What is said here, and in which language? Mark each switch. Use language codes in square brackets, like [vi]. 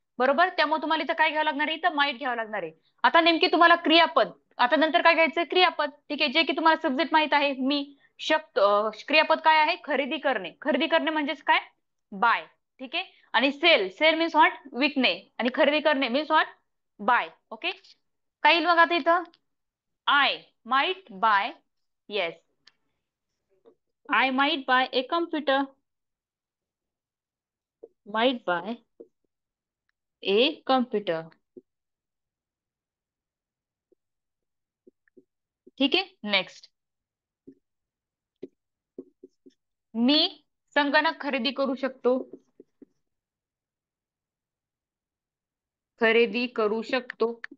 [mr] बरोबर, त्यामुळे तुम्हाला इथं काय घ्यावं लागणार आहे, इथं माईट घ्यावं लागणार आहे. आता नेमकी तुम्हाला क्रियापद, आता नंतर काय घ्यायचंय, क्रियापद. ठीक आहे, जे की तुम्हाला सब्जेक्ट माहित आहे, मी शकतो. क्रियापद काय आहे, खरेदी करणे. खरेदी करणे म्हणजेच काय, बाय. ठीक आहे, आणि सेल, [en] sell means what, [mr] विकणे, आणि खरेदी करणे [en] Means what, buy. [mr] ओके, काय येईल मग आता इथं, [en] I might buy, yes, I might buy a computer, might buy a computer. [mr] ठीक आहे. नेक्स्ट, मी संगणक खरेदी करू शकतो, खरेदी करू शकतो.